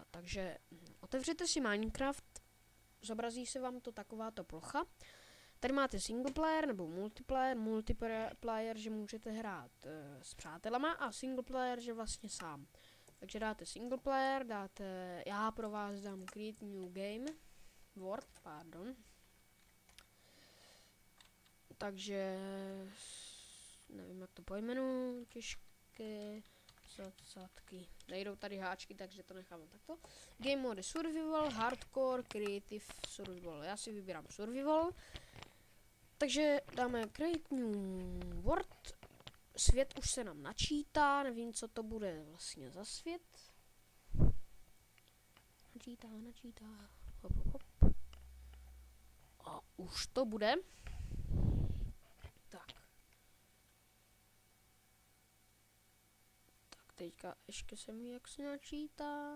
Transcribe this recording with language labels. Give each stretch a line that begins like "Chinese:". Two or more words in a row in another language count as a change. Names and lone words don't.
Czech: Takže otevřete si Minecraft. Zobrazí se vám to takováto plocha. Tady máte
English: single player
Czech: nebo multiplayer, že můžete hrát s přátelama, a
English: single player,
Czech: že vlastně sám. Takže dáte
English: single player,
Czech: já pro vás dám
English: create new game, world,
Czech: pardon. Takže nevím, jak to pojmenuji, těžké zadky. Nejdou tady háčky, takže to nechám takto.
English: Game mode survival, hardcore, creative, survival.
Czech: Já si vybírám survival. Takže dáme
English: create new world.
Czech: Svět už se nám načítá, nevím, co to bude vlastně za svět. Načítá. Hop, hop, hop. A už to bude. Tak. Teďka ještě se mi jak se načítá.